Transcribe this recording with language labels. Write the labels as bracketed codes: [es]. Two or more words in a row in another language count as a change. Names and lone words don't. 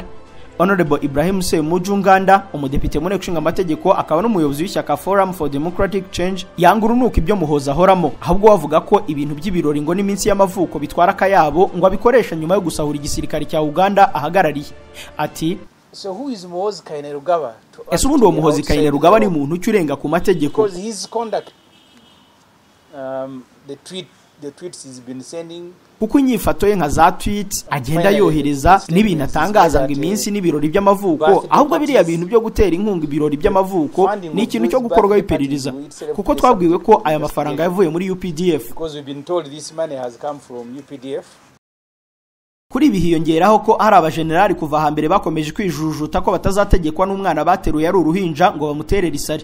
[rw] Honorable Ibrahim Semujunganda, umudepite mu nteko ishinga amategeko akaba n'umuyobozi w'ishyaka Forum for Democratic Change, yanga urunuka ibyo Muhoozi ahoramo, ahubwo bavuga ko ibintu by'ibirori ngo n'iminsi y'amavuko bitwara akayabo ngo abikoresha nyuma yo gusahura igisirikare cya Uganda ahagarariye. Ati [en] So who is Muhoozi Kainerugaba? [rw] Ese ubundi uwo Muhoozi Kainerugaba ni muntu ucyurenga ku mategeko? [en] Because his conduct, the tweets he's been sending, [rw] kuko inyifato ye nka za tweet agenda yohereza n'ibintu atangaza ngo iminsi n'ibirori by'amavuko, ahubwo biriya bintu byo gutera inkunga ibirori by'amavuko ni ikintu cyo gukorwa iperereza, kuko twabwiwe ko aya mafaranga yavuye muri UPDF. Kuri ibi hiyongeraho ko hari abajenerali kuva hambere bakomeje kwijujuta ko batazategekwa n'umwana bateruye ari uruhinja ngo bamuterere isari.